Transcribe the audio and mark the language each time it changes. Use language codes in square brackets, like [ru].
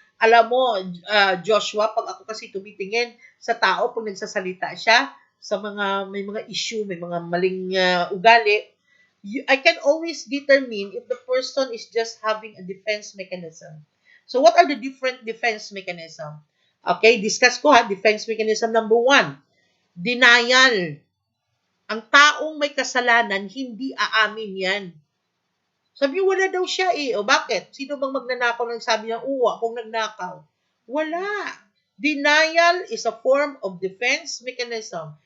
[tl] Alam mo, Joshua, pag ako kasi tumitingin sa tao, pag nagsasalita siya, sa may mga issue, may mga maling ugali, [en] I can always determine if the person is just having a defense mechanism. So, what are the different defense mechanism? [tl] Okay, discuss ko defense mechanism number 1, denial. Ang taong may kasalanan, hindi aamin yan. Sabi niyo, wala daw siya O bakit? Sino bang magnanakaw nang sabi niya, akong nagnakaw? Wala. [en] Denial is a form of defense mechanism.